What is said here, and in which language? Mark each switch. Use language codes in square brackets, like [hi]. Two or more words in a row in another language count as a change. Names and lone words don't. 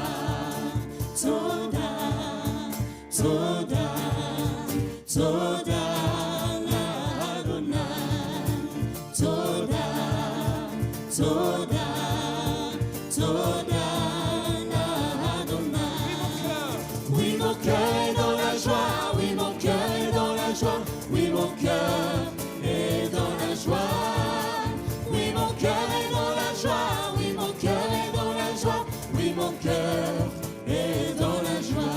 [he] תודה, תודה, תודה לאדוני. תודה, תודה, תודה לאדוני. [fr] Oui, mon cœur est dans la joie, oui, mon cœur est dans la joie, oui, mon cœur est dans la joie. Oui, mon cœur est dans la joie, oui, mon cœur est dans la joie, oui, mon cœur est dans la joie.